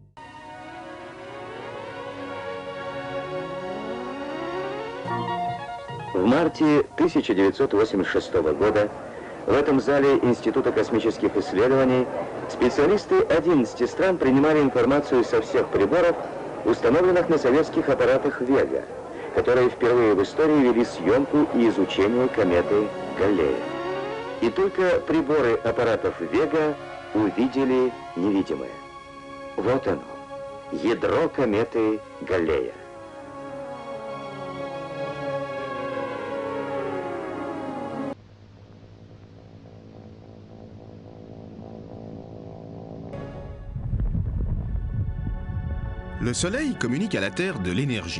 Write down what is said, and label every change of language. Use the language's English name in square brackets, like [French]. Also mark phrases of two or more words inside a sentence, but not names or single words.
[Russian] В марте 1986 года в этом зале Института космических исследований специалисты 11 стран принимали информацию со всех приборов, установленных на советских аппаратах «Вега», которые впервые в истории вели съемку и изучение кометы Галлея. И только приборы аппаратов «Вега» увидели невидимое. Вот оно, ядро кометы Галлея. [French] Le Soleil communique à la Terre de l'énergie.